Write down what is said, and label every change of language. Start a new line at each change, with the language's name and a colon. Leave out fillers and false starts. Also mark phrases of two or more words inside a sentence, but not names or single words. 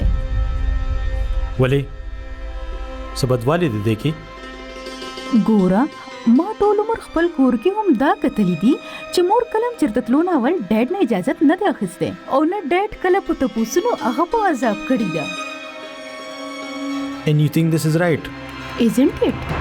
Pashto: ولې څه بدوالی دی دې کې؟ ګوره ما ټول عمر خپل کور کې هم دا کتلی دي چې مور کلم چېرته تلو نه اول ډیډ نه اجازت نه دی اخیستی او نه ډیډ کله په تپوسونو هغه په عذاب کړي ده.
English: And you think this is right? Isn't it?